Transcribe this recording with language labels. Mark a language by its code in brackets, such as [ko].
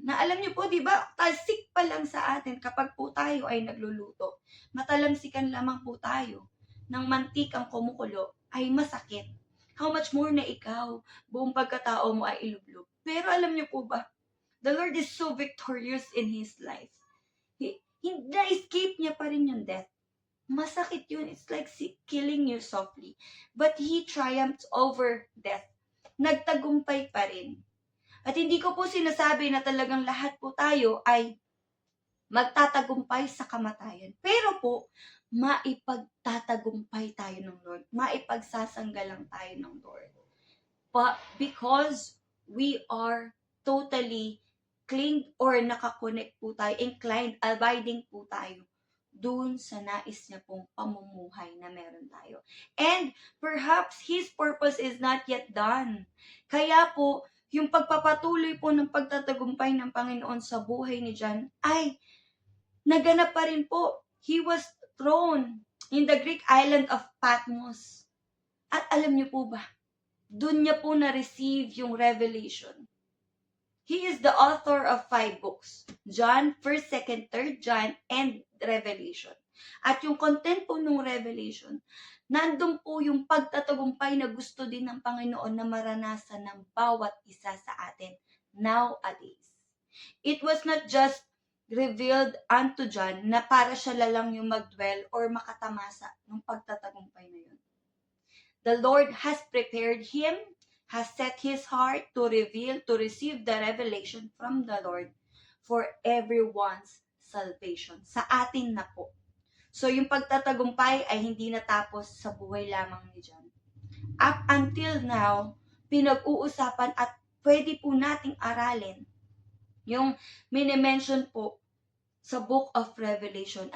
[tl] Na alam niyo po, di ba, talsik pa lang sa atin kapag po tayo ay nagluluto. Matalamsikan lamang po tayo ng mantikang kumukulo ay masakit. [en] How much more [tl] na ikaw, buong pagkatao mo ay ilublob. Pero alam niyo po ba, [en] the Lord is so victorious in His life. [tl] Na-escape niya pa rin yung death. Masakit yun. [en] It's like killing you softly. But He triumphed over death. [tl] Nagtagumpay pa rin. At hindi ko po sinasabi na talagang lahat po tayo ay magtatagumpay sa kamatayan. Pero po, maipagtatagumpay tayo ng Lord. Maipagsasanggalang tayo ng Lord. [en] But because we are totally clinged or [tl] nakakonect po tayo, [en] inclined, abiding [tl] po tayo dun sa nais niya pong pamumuhay na meron tayo. [en] And perhaps His purpose is not yet done. [tl] Kaya po, yung pagpapatuloy po ng pagtatagumpay ng Panginoon sa buhay ni John ay naganap pa rin po. [en] He was thrown in the Greek island of Patmos. [tl] At alam niyo po ba, dun niya po na-receive yung revelation. [en] He is the author of 5 books. John, 1st, 2nd, 3rd John, and Revelation. [tl] At yung content po ng Revelation, nandun po yung pagtatagumpay na gusto din ng Panginoon na maranasan ng bawat isa sa atin nowadays. [en] It was not just revealed unto John [tl] na para siya lang yung mag-dwell or makatamasa ng pagtatagumpay na yun. [en] The Lord has prepared him, has set his heart to receive the revelation from the Lord for everyone's salvation. [tl] Sa atin na po. So, yung pagtatagumpay ay hindi natapos sa buhay lamang ni John. [en] Up until now, [tl] pinag-uusapan at pwede po nating aralin yung minimension po sa Book of Revelation.